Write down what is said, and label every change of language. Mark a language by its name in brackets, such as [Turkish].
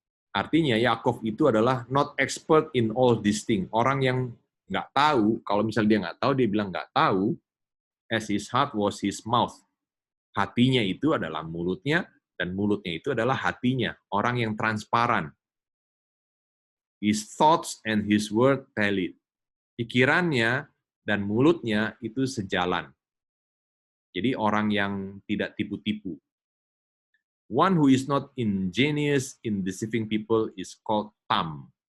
[Indonesian] Artinya Yakov itu adalah [English] not expert in all these things, [Indonesian] orang yang nggak tahu, kalau misalnya dia nggak tahu, dia bilang nggak tahu, [English] as his heart was his mouth. [Indonesian] Hatinya itu adalah mulutnya, dan mulutnya itu adalah hatinya, orang yang transparan. [English] His thoughts and his word tell it. [Indonesian] Pikirannya dan mulutnya itu sejalan. Jadi orang yang tidak tipu-tipu. [English] One who is not ingenious in deceiving people is called tam.